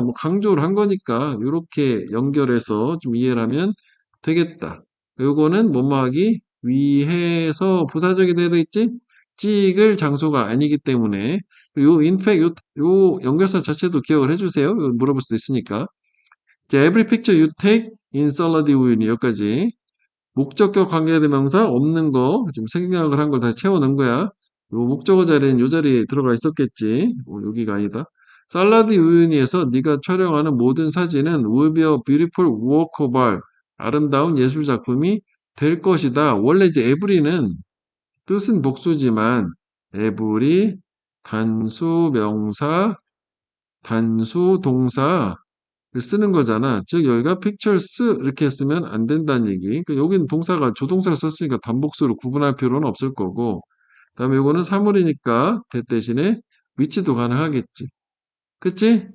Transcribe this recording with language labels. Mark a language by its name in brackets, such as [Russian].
[Korean] 뭐 강조를 한 거니까 이렇게 연결해서 좀 이해를 하면 되겠다. 요거는 뭐뭐 하기 위해서 부사적이 돼야 되겠지? 찍을 장소가 아니기 때문에 요 인팩 요 연결사 자체도 기억을 해주세요. 물어볼 수도 있으니까. [English] 이제 every picture you take in salad 우유니 [Korean] 여기까지. 목적격 관계대명사 없는 거 지금 생략을 한 걸 다시 채워넣은 거야. 요 목적어 자리는 요 자리에 들어가 있었겠지. 여기가 아니다. 살라디 우유니에서 네가 촬영하는 모든 사진은 [English] will be a beautiful work of art. [Korean] 아름다운 예술 작품이 될 것이다. 원래 이제 every는 뜻은 복수지만 every 단수 명사, 단수 동사 쓰는 거잖아. 즉 여기가 pictures 이렇게 쓰면 안 된다는 얘기. 그러니까 여기는 동사가 조동사를 썼으니까 단복수로 구분할 필요는 없을 거고 그다음에 이거는 사물이니까 대 대신에 위치도 가능하겠지. 그치?